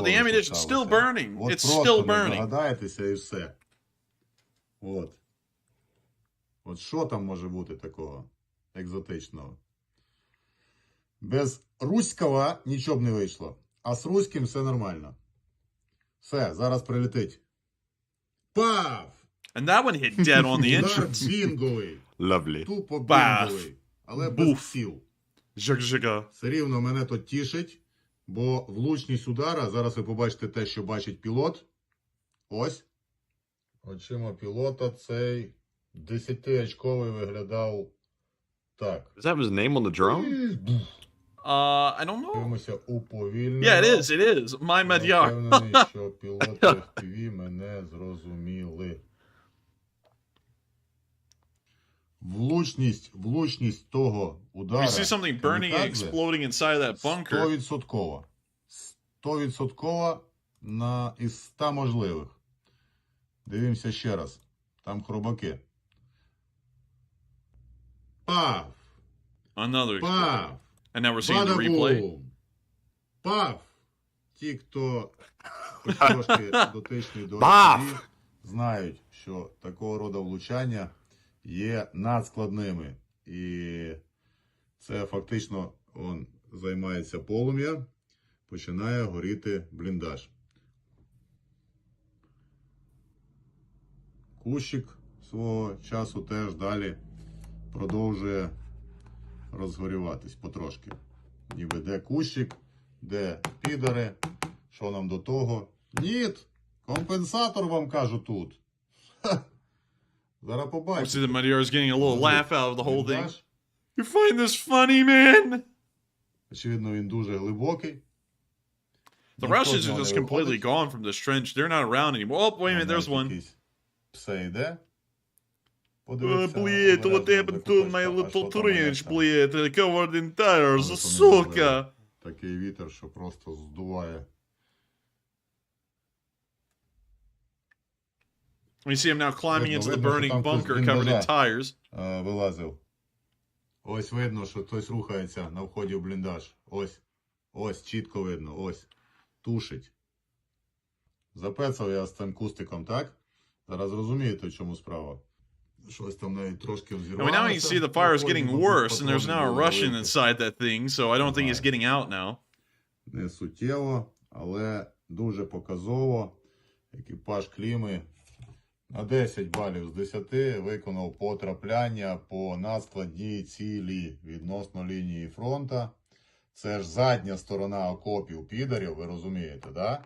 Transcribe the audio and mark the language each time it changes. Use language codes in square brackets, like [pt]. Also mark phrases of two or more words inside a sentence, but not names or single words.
[en] The ammunition's still burning. [uk] От [en] It's [uk] просто [en] still [uk] не [en] burning. [uk] здогадаєтеся і все. От. От що там може бути такого екзотичного? Без руського нічого б не вийшло. А з руським все нормально. Все, зараз прилетить. Пав! [en] And that one hit dead on the [uk] Удар [en] entrance. [uk] бінговий. [en] Lovely. [uk] Тупо Баф. бінговий. Але Буф. без сіл. Жик-жика. Все рівно мене то тішить. Бо влучність удара, зараз ви побачите те, що бачить пілот. Ось. Очима пілота цей 10-очковий виглядав так. [en] Does that have his name on the drone? I don't know. [uk] Дивимося уповільнено. [en] Yeah, it is. My Madyar. [uk] Впевнений, що пілоти FPV мене зрозуміли. Влучність того удара. [en] You see something burning and exploding inside of that bunker. [uk] 100%. 100% із 100 можливих. Дивимося ще раз. Там хробаки. Пав! [en] Another. Пав! And now we're seeing the replay. [uk] Бадабум! Пав! Ті, хто хоч трошки дотичний до FPV, знають, що такого роду влучання є надскладними. І це фактично займається полум'я, починає горіти бліндаж. Кущик свого часу теж далі продовжує розгорюватись потрошки. Ніби де кущик, де підари, що нам до того. Ніт! Компенсатор вам кажу тут. Ха! Зараз побачите. [en] See that Madyar is getting a little laugh out of the whole thing. You find this funny, man? [uk] Очевидно, він дуже глибокий. [en] The Russians are just completely gone from this trench. They're not around anymore. Oh, wait a minute, there's one. [uk] Все йде. Блядь, [en] what happened to my little trench, блядь, covered in tires, [uk] сука. Такий вітер, що просто здуває. [en] We see him now climbing into the burning bunker covered in tires. [uk] Вилазив. Ось видно, що хтось рухається на вході в бліндаж. Ось. Ось, чітко видно. Ось. Тушить. Запецав я з цим кустиком, так? Зараз розумієте, в чому справа. Щось там навіть трошки взірвалося. [en] And now you see the fire is getting worse, and there's now a Russian inside that thing, so I don't think he's getting out now. [uk] Не суттєво, але дуже показово. Екіпаж Кліми на 10 балів з 10 виконав потрапляння по надскладній цілі відносно лінії фронта. Це ж задня сторона окопів підарів, ви розумієте, да?